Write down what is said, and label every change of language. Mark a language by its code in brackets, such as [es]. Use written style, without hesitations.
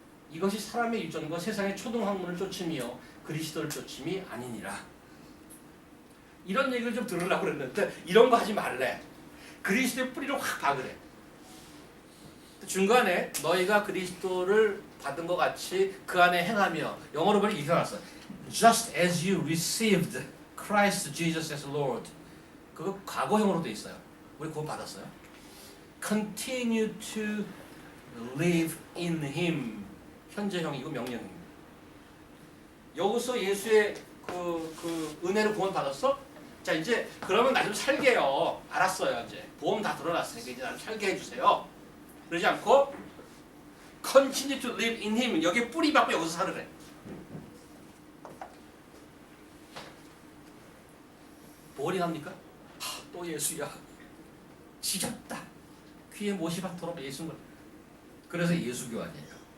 [ko] 이것이 사람의 유전과 세상의 초등학문을 쫓음이요 그리스도를 쫓음이 아니니라. 이런 얘기를 좀 들으려고 그랬는데 이런 거 하지 말래. 그리스도의 뿌리를 확 박으래. 중간에 너희가 그리스도를 받은 것 같이 그 안에 행하며, 영어로 보니 이렇게 나왔어. [en] Just as you received Christ Jesus as Lord. [ko] 그거 과거형으로 돼 있어요. 우리 그거 받았어요. [en] Continue to live in Him. [ko] 현재형이고 명령형입니다. 여기서 예수의 그 은혜를 구원 받았어? 자, 이제 그러면 나 좀 살게요. 알았어요. 이제 보험 다 들어놨으니까 이제 나 좀 살게 해주세요. 그러지 않고 [en] Continue to live in Him. [ko] 여기에 뿌리 박고 여기서 살으래. 보링합니까? 또 예수야. 지겹다. 귀에 못이 박도록 예수인 그래서 예수교 아니에요.